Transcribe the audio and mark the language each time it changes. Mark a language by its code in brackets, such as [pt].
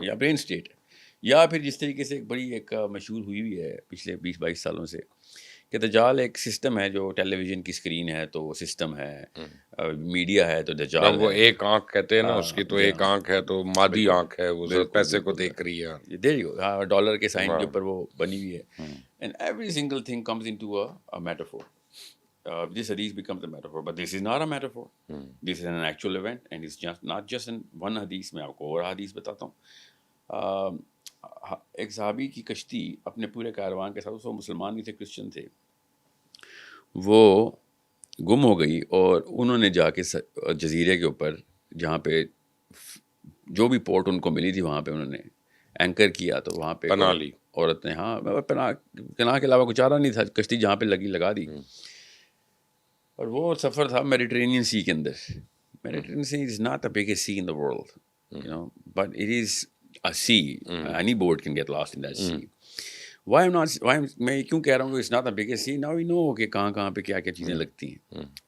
[ur] یا brain state ہے, یا پھر جس طریقے سے ایک بڑی ایک مشہور ہوئی ہوئی ہے پچھلے 20-22 سالوں سے کہ دجال ایک سسٹم ہے, جو ٹیلی ویژن کی اسکرین ہے تو وہ سسٹم ہے, میڈیا ہے تو دجال وہ ہے. ایک آنکھ کہتے ہیں نا اس کی, تو ایک آنکھ ہے تو مادی آنکھ ہے, وہ پیسے کو دیکھ رہی ہے, دیر یو ہاں, ڈالر کے سائن کے اوپر وہ بنی ہوئی ہے. [en] And every single thing comes into a metaphor. This hadith becomes a metaphor, but this is not a metaphor. This is an actual event, and it's just not just in one hadith. [ur] میں آپ کو اور حدیث بتاتا ہوں. ایک صحابی کی کشتی اپنے پورے کاروان کے ساتھ, وہ مسلمان بھی تھے, کرسچن تھے, وہ گم ہو گئی, اور انہوں نے جا کے جزیرے کے اوپر جہاں پہ جو بھی پورٹ ان کو ملی تھی وہاں پہ انہوں نے اینکر کیا, تو وہاں پہ پناہ لی عورت نے, ہاں پناہ کے علاوہ کچھ چارہ نہیں تھا, کشتی جہاں پہ لگا دی. اور وہ سفر تھا میڈیٹرینین سی کے اندر. [en] Mediterranean sea is not the biggest sea in the world, you know, but it is a sea. Anybody can get lost in that sea. میں کیوں کہہ رہا ہوں کہ it's not the biggest sea, now we know کہ کہاں پہ کیا چیزیں لگتی ہیں.